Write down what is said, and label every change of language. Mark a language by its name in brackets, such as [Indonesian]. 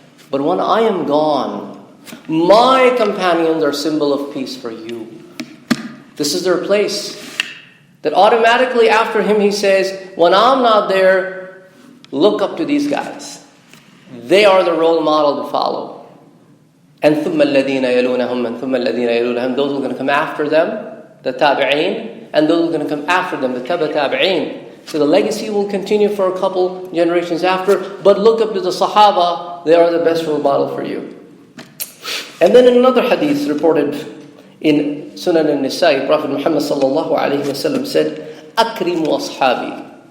[English] But when I am gone, my companions are symbol of peace for you. This is their place. That automatically after him he says, when I'm not there, look up to these guys. They are the role model to follow. [Arabic] And ثُمَّ الَّذِينَ يَلُونَهُمْ and ثُمَّ الَّذِينَ يَلُونَهُمْ. [English] Those who are going to come after them, the tabi'een, and those who are going to come after them, the tabi'een. So the legacy will continue for a couple generations after. But look up to the Sahaba. They are the best role model for you. And then in another hadith reported in Sunan al-Nisa'i, Prophet Muhammad sallallahu alaihi wasallam said, "Akrimu ashabi."